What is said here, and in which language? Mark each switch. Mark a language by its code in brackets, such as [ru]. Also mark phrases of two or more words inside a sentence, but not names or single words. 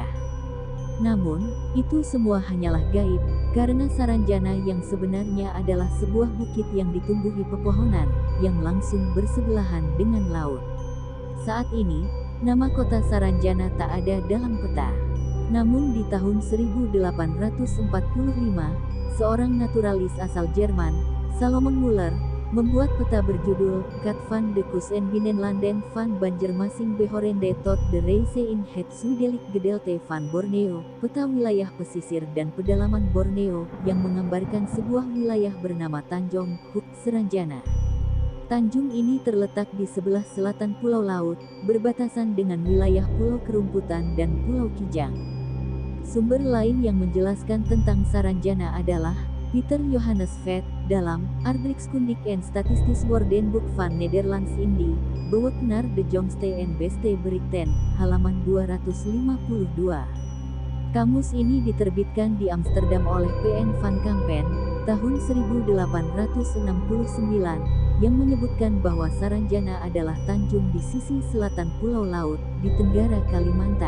[id] Namun, itu semua hanyalah gaib, karena Saranjana yang sebenarnya adalah sebuah bukit yang ditumbuhi pepohonan, yang langsung bersebelahan dengan laut. Saat ini, nama kota Saranjana tak ada dalam peta. Namun di tahun 1845, seorang naturalis asal Jerman, Salomon Muller, membuat peta berjudul Kat van de Kus en Binnenlanden van Banjarmasin Behorende tot de Reise in het Zuidelijk Gedeelte van Borneo, peta wilayah pesisir dan pedalaman Borneo, yang menggambarkan sebuah wilayah bernama Tanjung Huk Saranjana. Tanjung ini terletak di sebelah selatan Pulau Laut, berbatasan dengan wilayah Pulau Kerumputan dan Pulau Kijang. Sumber lain yang menjelaskan tentang Saranjana adalah Peter Johannes Vet, dalam Aardrijkskundig en Statistisch Woordenboek van Nederlands Indie, Bewoner de Jongste en Beste Berichten, halaman 252. Kamus ini diterbitkan di Amsterdam oleh P.N. van Kampen, tahun 1869, yang menyebutkan bahwa Saranjana adalah tanjung di sisi selatan Pulau Laut, di Tenggara Kalimantan.